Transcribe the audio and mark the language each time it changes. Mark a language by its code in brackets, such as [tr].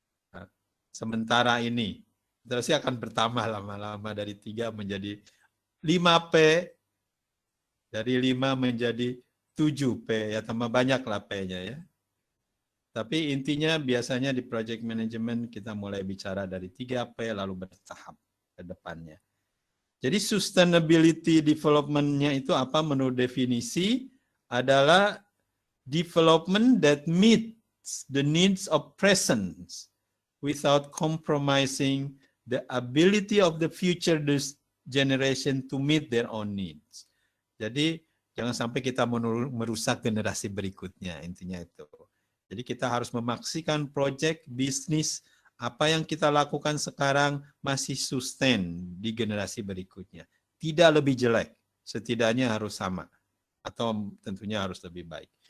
[id] Nah, sementara ini, terus akan bertambah lama-lama dari 3 menjadi 5P, dari 5 menjadi 7P, ya tambah banyak lah P-nya ya. Tapi intinya biasanya di project management kita mulai bicara dari 3P lalu bertahap ke depannya. Jadi sustainability development-nya itu apa menurut definisi? [en] Adalah development that meets the needs of present without compromising the ability of the future generation to meet their own needs. [id] Jadi jangan sampai kita merusak generasi berikutnya, intinya itu. Jadi kita harus memaksikan proyek bisnis apa yang kita lakukan sekarang masih sustain di generasi berikutnya. Tidak lebih jelek, setidaknya harus sama. Atau tentunya harus lebih baik.